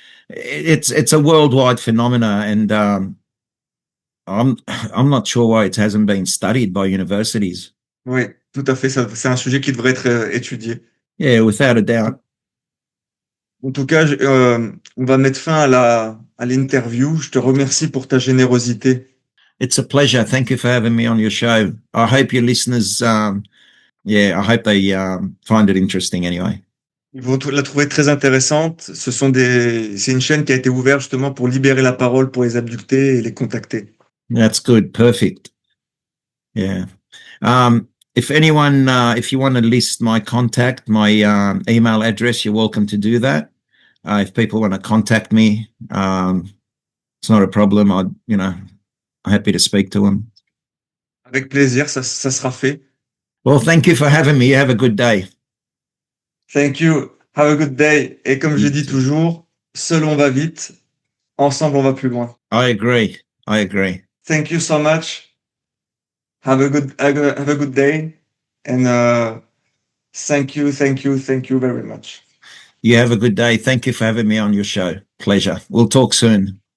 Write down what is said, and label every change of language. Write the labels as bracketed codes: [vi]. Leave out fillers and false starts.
[en] It's a worldwide phenomenon, and I'm not sure why it hasn't been studied by universities. [fr] Oui, tout à fait. C'est un sujet qui devrait être étudié. [en] Yeah, without a doubt. [fr] En tout cas, on va mettre fin à l'interview. Je te remercie pour ta générosité. [en] It's a pleasure. Thank you for having me on your show. I hope your listeners, I hope they find it interesting anyway. [fr] Ils vont la trouver très intéressante. C'est une chaîne qui a été ouverte justement pour libérer la parole pour les abductés et les contacter. [en] That's good. Perfect. Yeah. If anyone, if you want to list my contact, my email address, you're welcome to do that. If people want to contact me, it's not a problem. I'm happy to speak to them. [fr] Avec plaisir, ça sera fait. [en] Well, thank you for having me. You have a good day. Thank you. Have a good day. [fr] Et comme je dis toujours, seul on va vite, ensemble on va plus loin. [en] I agree. Thank you so much. Have a good day, and thank you very much. You have a good day. Thank you for having me on your show. Pleasure. We'll talk soon.